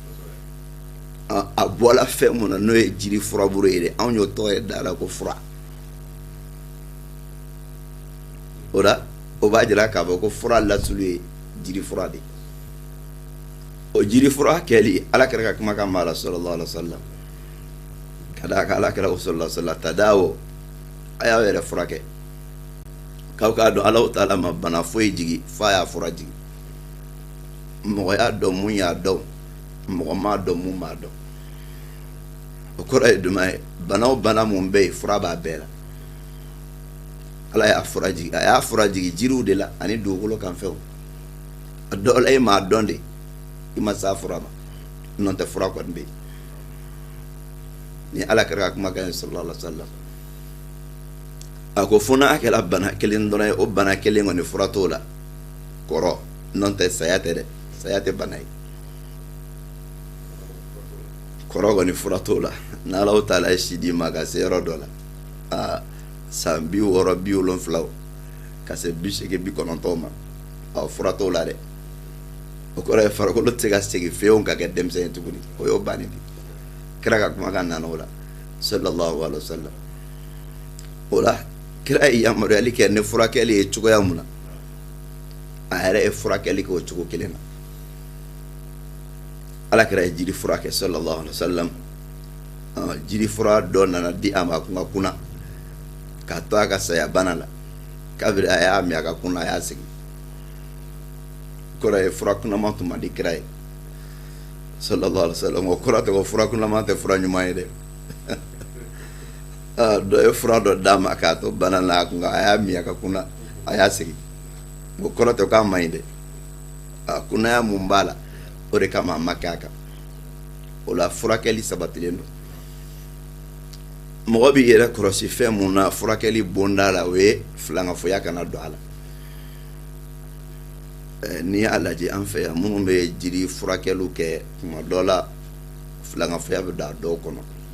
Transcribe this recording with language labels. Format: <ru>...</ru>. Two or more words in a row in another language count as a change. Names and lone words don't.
<bm>a bɔra fɛn mun na n'o ye jiri furaburu ye dɛ anw y'o tɔgɔ ye da la ko fura o la o b'a jira k'a fɔ ko fura lasuli ye jiri fura de ye o jiri fura kɛli ala kɛra ka kuma kan b'a la</bm> <ar>صلى الله عليه وسلم</ar> <bm>ka d'a kan ala kɛra o sallallahu alaihi wasallam tadawo a y'aw yɛrɛ furakɛ k'aw k'a dɔn</bm> <ar>الله تعالى</ar> <bm>ma bana foyi jigi f'a y'a fura jigi mɔgɔ y'a dɔn mun y'a dɔn mɔgɔ m'a dɔn mun m'a dɔn o kɔrɔ ye jumɛn ye bana o bana mun bɛ yen fura b'a bɛɛ la ala y'a fura jigi jiriw de la ani dugukolo kan fɛnw a dɔw la e m'a dɔn de i ma s'a fura ma n'o tɛ fura kɔni bɛ yen ni ala kɛra ka kuma kan ye</bm> <ar>صلى الله عليه وسلم</ar> <bm>a ko fo n'a kɛra bana kelen dɔrɔn ye o bana kelen kɔni fura t'o la kɔrɔ n'o tɛ saya tɛ dɛ saya tɛ bana ye kɔrɔ kɔni fura t'o la n'</bm> <ar>الله تعالى</ar> <bm>ye si di ma ka se yɔrɔ dɔ la san 60 70 ka se 80 90 ma fura t'o la dɛ o kɔrɔ ye farikolo tɛ se ka segin fewu ka kɛ denmisɛn ye tuguni o y'o bannen de kira ka kuma kan nana o la</bm> <ar>صلى الله عليه وسلم</ar> <bm>o la kira ye yamaruyali kɛ ne furakɛli ye cogoya mun na a yɛrɛ ye furakɛli kɛ o cogo kelen na ala kira ye jiri furakɛ</bm> <ar>صلى الله عليه وسلم</ar> <bm>jiri fura dɔ nana di a ma kun ka kunna k'a to a ka saya bana la kabiri a y'a min a ka kunna a y'a sigi kɔrɔ ye fura kunnama tun man di kira ye</bm> <ar>صلى الله عليه وسلم</ar> <bm>o kɔrɔ tɛ ko fura kunnama tɛ fura ɲuman ye dɛ dɔ ye fura dɔ d'a ma k'a to bana la a kun a y'a min a ka kunna a y'a sigi o kɔrɔ tɛ k'a man ɲi dɛ a kunnaya mun b'a la o de kama a ma kɛ a kan o la furakɛli sabatilen don mɔgɔ b'i yɛrɛ kɔlɔsi fɛn mun na furakɛli bonda la o ye filankafoya kana don a la n'i y'a lajɛ an fɛ yan minnu bɛ jiri furakɛliw kɛ tuma dɔ la filankafoya bɛ don a dɔw kɔnɔ</bm>